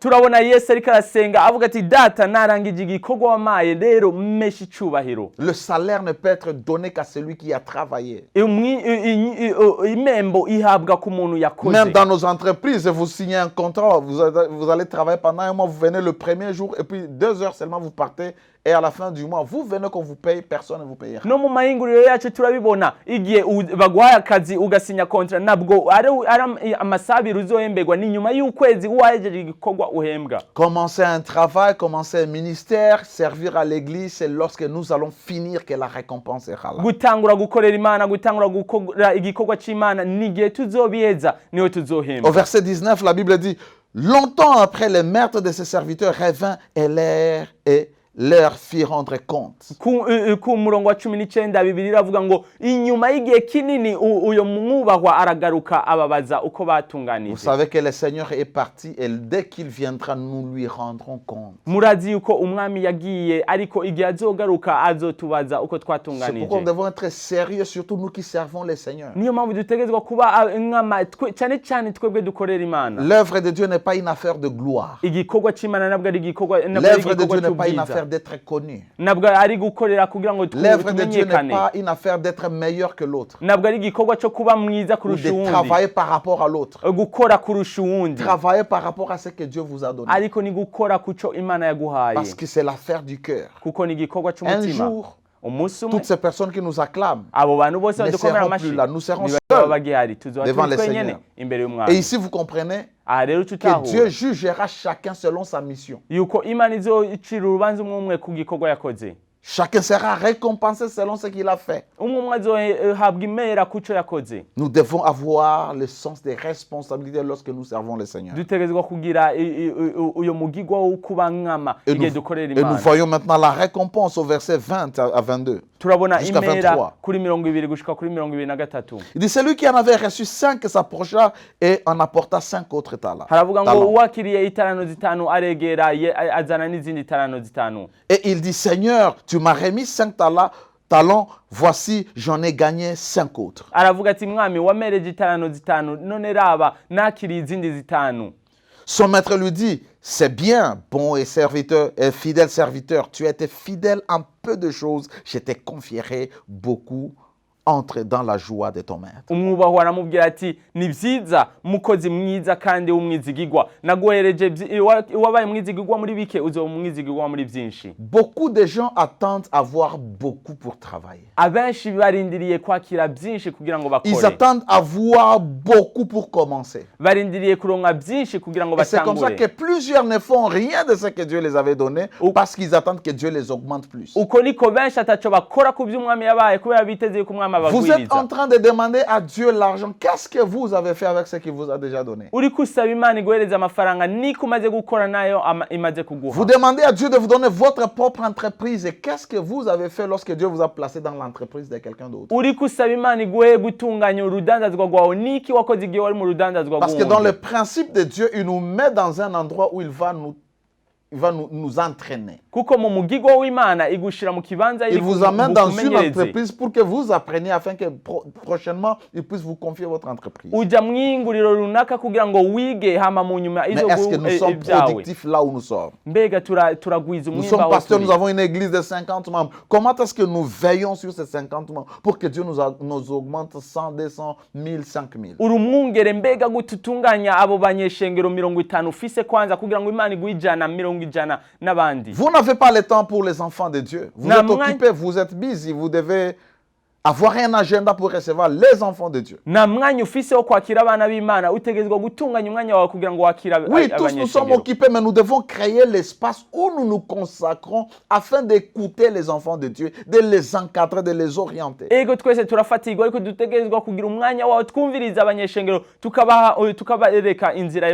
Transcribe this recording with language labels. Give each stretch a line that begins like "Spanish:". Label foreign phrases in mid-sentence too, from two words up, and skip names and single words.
Rundi: turabona Yesu ariko arasenga avuga ati data narangije igikorwa wamaye rero mmesha icyubahiro.
French: Le salaire ne peut être donné qu'à celui qui a travaillé.
Rundi: imembo ihabwa ku muntu yakoze.
French: Même dans nos entreprises, vous signez un contrat, vous allez travailler pendant un mois, vous venez le premier jour et puis 2 heures seulement vous partez et à la fin du mois, vous venez qu'on vous paye, personne ne vous payera.
Rundi: no mu mahinguriro yacu turabibona igihe baguhaye akazi ugasinya kontra nabwo ari amasaha abiri uzohemberwa, ni nyuma y'ukwezi wahejeje igikorwa uhembwa.
French: Commencer un travail, commencer un ministère, servir à l'église, c'est lorsque nous allons finir que la récompense sera là.
Rundi: gutangura gukorera Imana, gutangura gukora igikorwa cy'Imana n'igihe tuzobiheza niwe tuzohembwa.
French: Au verset 19, la Bible dit, longtemps après, le maître de ses serviteurs revint et leur fit rendre compte.
Rundi: ku murongo wa 19 Bibiliya iravuga ngo inyuma y'igihe kinini uyo mwubahwa aragaruka ababaza uko
French: Vous
Rundi: batunganije.
French: savez que le Seigneur est parti et dès qu'il viendra, nous lui rendrons compte.
Rundi: murazi yuko umwami yagiye ariko igihe azogaruka azotubaza uko
French: C'est pourquoi
Rundi: twatunganije.
French: nous devons être sérieux, surtout nous qui servons le Seigneur.
Rundi: niyo mpamvu dutegerezwa kuba cyane cyane twebwe dukorera Imana.
French: L'œuvre de Dieu n'est pas une affaire de gloire.
Rundi: igikorwa cy'Imana nabwo ari igikorwa
French: L'œuvre de Dieu n'est pas une affaire d'être connu.
Rundi: nabwo ari gukorera kugira ngo
French: L'œuvre de Dieu n'est
Rundi: tumenyekane.
French: pas une affaire d'être meilleur que l'autre
Rundi: nabwo ari igikorwa cyo kuba mwiza
French: ou
Rundi: kurusha
French: de
Rundi: uwundi,
French: travailler par rapport à l'autre.
Rundi: gukora kurusha uwundi,
French: Travailler par rapport à ce que Dieu vous a donné.
Rundi: ariko ni gukora kuco Imana yaguhaye,
French: Parce que c'est l'affaire du cœur.
Rundi: kuko ni igikorwa
French: Un
Rundi: cy'umutima.
French: jour,
Rundi: umunsi umwe
French: toutes ces personnes qui nous acclament,
Rundi: abo bantu bose
French: ne
Rundi: badukomera
French: seront plus
Rundi: amashyi
French: là, nous serons
Rundi: ntibazaba
French: seuls
Rundi: bagihari, tuzoba
French: devant
Rundi: turi
French: le
Rundi: twenyene
French: Seigneur.
Rundi: imbere
French: et
Rundi: y'umwami.
French: ici vous comprenez
Rundi: aha rero
French: que Dieu
Rundi: tutahura
French: jugera chacun selon sa mission.
Rundi: yuko Imana izocira urubanza umwe umwe ku gikorwa yakoze.
French: Chacun sera récompensé selon ce qu'il a fait.
Rundi: umwe umwe azohabwa imera kuco yakoze.
French: Nous devons avoir le sens des responsabilités lorsque nous servons le Seigneur.
Rundi: dutegerezwa kugira uyo mugigwa wo kuba nkama igihe dukorera
French: Et nous
Rundi: Imana.
French: voyons maintenant la récompense au verset 20 à 22.
Rundi: turabona
French: jusqu'à
Rundi: imera
French: 23.
Rundi: kuri 20 gushika kuri 23.
French: Il dit, celui qui en avait reçu 5 s'approcha et en apporta 5 autres talents.
Rundi: haravuga ngo uwakiriye itarano zitanu aregera azana n'izindi tarano zitanu.
French: Et il dit, Seigneur, tu m'as remis 5 talents, voici, j'en ai gagné 5 autres.
Rundi: aravuga ati mwami wamereje itarano zitanu none raba nakiriye izindi zitanu.
French: Son maître lui dit, c'est bien, bon et serviteur, et fidèle serviteur, tu as été fidèle en peu de choses, je t'ai conféré beaucoup entre dans la joie de ton maître.
Rundi: umwubahwa aramubwira ati ni byiza mukozi mwiza kandi w'umwizigigwa naguhereje wabaye umwizigigwa muri bike uzoba umwizigigwa muri byinshi.
French: Beaucoup de gens attendent avoir beaucoup pour travailler.
Rundi: Abenshi barindiriye kwakira byinshi kugira ngo
French: Ils
Rundi: bakore.
French: attendent avoir beaucoup pour commencer.
Rundi: Barindiriye kuronka byinshi kugira ngo
French: Et c'est comme ça que
Rundi: batangure.
French: plusieurs ne font rien de ce que Dieu les avait donné parce qu'ils attendent que Dieu les augmente plus.
Rundi: Uko niko benshi ataco bakora ku by'umwami yabaye kubera biteze ko umwami
French: Vous êtes en
Rundi: abagwiriza.
French: train de demander à Dieu l'argent. Qu'est-ce que vous avez fait avec ce qu'il vous a déjà donné?
Rundi: Uri kusaba Imana iguhereza amafaranga niko umaze gukora nayo imaze
French: Vous
Rundi: kuguha.
French: demandez à Dieu de vous donner votre propre entreprise. Et qu'est-ce que vous avez fait lorsque Dieu vous a placé dans l'entreprise de quelqu'un d'autre?
Rundi: Uri kusaba Imana iguhe gutunganya urudandazwa rwawe niki wakoze igihe wari mu rudandazwa
French: Parce que dans le
Rundi: rw'uwundi.
French: principe de Dieu, il nous met dans un endroit où il va nous entraîner.
Rundi: Kuko mu mugigo w'Imana igushira mu kibanza
French: Il vous amène dans une entreprise pour que vous appreniez afin que prochainement, il puisse vous confier votre entreprise.
Rundi: uja mwinguriro runaka kugira ngo wige hama mu nyuma
French: Mais
Rundi: izo
French: est-ce que nous sommes
Rundi: ibyawe.
French: productifs là où nous sommes?
Rundi: Mbega turagwiza
French: Nous
Rundi: umwimba
French: sommes
Rundi: wawe
French: pasteurs,
Rundi: turi.
French: nous avons une église de 50 membres. Comment est-ce que nous veillons sur ces 50 membres pour que Dieu nous augmente 100, 200, 1000, 5000?
Rundi: uri umwungere mbega gututunganya abo banyeshengero 50 ufise kwanza kugira ngo Imana iguhe 100 n'abandi.
French: Vous n'avez pas le temps pour les enfants de Dieu. Vous êtes occupés, vous êtes busy, vous devez avoir un agenda pour recevoir les enfants de Dieu.
Rundi: Na mwanya ufise wo kwakira abana b'Imana utegezwa gutunganya umwanya wawe kugira ngo wakira
French: Oui, tous nous sommes occupés, mais nous devons créer l'espace où nous nous consacrons afin d'écouter les enfants de Dieu, de les encadrer, de les orienter.
Rundi: Ego twese turafatirwa ariko dutegezwa kugira umwanya wawe twumviriza abanyeshengero tukabareka inzira yo